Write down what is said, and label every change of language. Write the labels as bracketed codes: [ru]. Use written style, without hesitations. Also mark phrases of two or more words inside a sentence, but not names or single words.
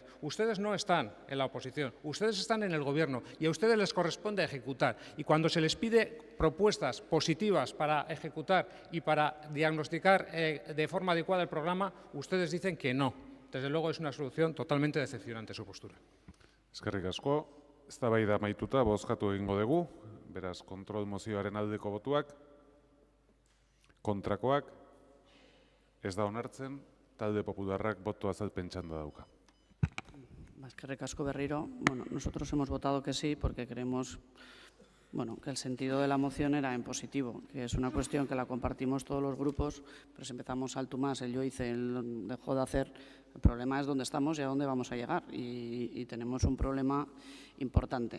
[es] Ustedes no están en la oposición, ustedes están en el Gobierno y a ustedes les corresponde ejecutar. Y cuando se les pide propuestas positivas para ejecutar y para diagnosticar de forma adecuada el programa, ustedes dicen que no. Desde luego es una solución totalmente decepcionante su postura. [eu] Eskerrik asko, eztabaida amaituta bozkatu egingo dugu, beraz kontrol mozioaren aldeko botuak. Kontrakoak ez da onartzen, talde popularrak boto azalpen txanda dauka. Eskerrik asko berriro. [es] Bueno, nosotros hemos votado que sí porque creemos que el sentido de la moción era en positivo, que es una cuestión que la compartimos todos los grupos, pero si empezamos al tú más, el yo hice, el dejó de hacer, el problema es dónde estamos y a dónde vamos a llegar y tenemos un problema importante.